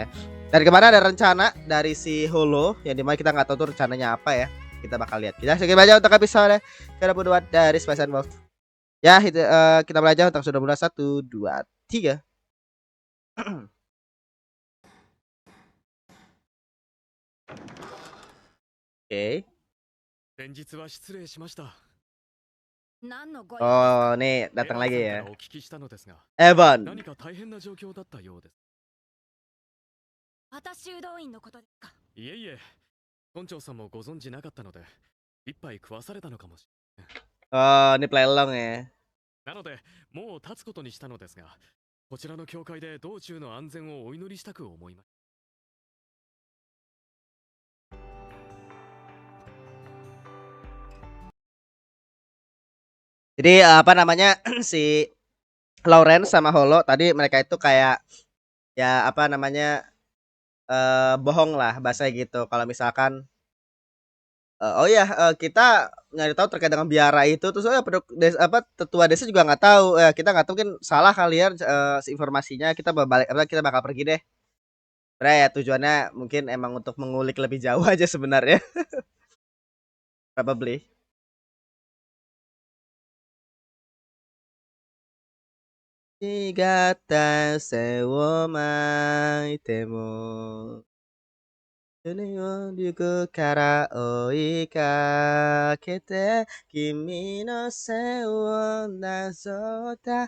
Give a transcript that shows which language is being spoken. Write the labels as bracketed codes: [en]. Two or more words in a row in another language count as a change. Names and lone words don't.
[id] Dan kemarin ada rencana dari si Holo yang dimana kita nggak tahu tuh rencananya apa ya, kita bakal lihat. Kita segitu aja untuk episode ke-22 dari Spice and Wolf ya. Itu kita mulai aja untuk sudah mulai 1 2 3. Oke. [ja] 先日は失礼しました。 [id] Oh, nih [ja] エ [id] datang [ja] ヴァン [id] lagi [ja] さんか [id] ya, [ja] らお聞きしたのですが、 Evan. 何か大変な状況だったようです。私修道院のことですか。いえいえ、村長さんもご存知なかったので、一杯食わされたのかもしれません。 [id] Oh, ini [en] play along [id] ya. [ja] なので、もう立つことにしたのですが、こちらの教会で道中の安全をお祈りしたく思います。 [id] Jadi si Lawrence sama Holo tadi mereka itu kayak ya bohong lah bahasa gitu. Kalau misalkan kita nyari tahu terkait dengan biara itu, terus tetua desa juga nggak tahu, kita nggak tahu, mungkin salah kali ya informasinya. Kita kita bakal pergi deh. Sebenarnya ya tujuannya mungkin emang untuk mengulik lebih jauh aja sebenarnya. [en] Probably. [ja] 違った背を巻いても船を陸から追いかけて君の背をなぞった